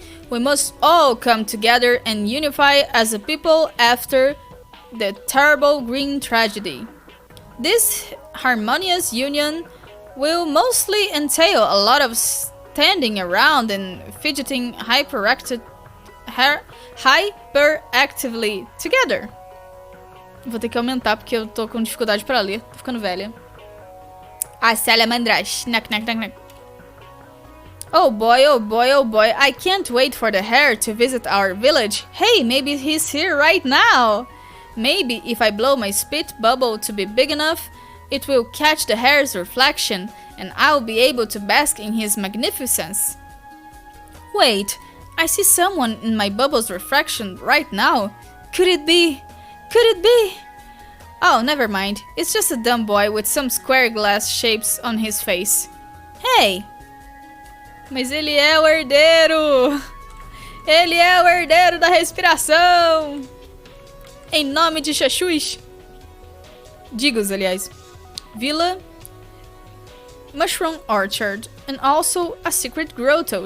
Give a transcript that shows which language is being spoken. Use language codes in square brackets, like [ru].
[en] We must all come together and unify as a people after the terrible green tragedy. This harmonious union will mostly entail a lot of standing around and fidgeting hyperactively together. [pt] Vou ter que aumentar porque eu tô com dificuldade pra ler. Tô ficando velha. A salamandras. [en] Knock, knock, knock, knock. Oh boy, oh boy, oh boy. I can't wait for the hare to visit our village. Hey, maybe he's here right now. Maybe if I blow my spit bubble to be big enough, it will catch the hare's reflection and I'll be able to bask in his magnificence. Wait, I see someone in my bubble's reflection right now. Could it be? Could it be? Oh, never mind. It's just a dumb boy with some square glass shapes on his face. [pt] Hey! Mas ele é o herdeiro! Ele é o herdeiro da respiração! Em nome de Xaxus. Digos, aliás. [en] Villa, Mushroom Orchard, and also a secret grotto.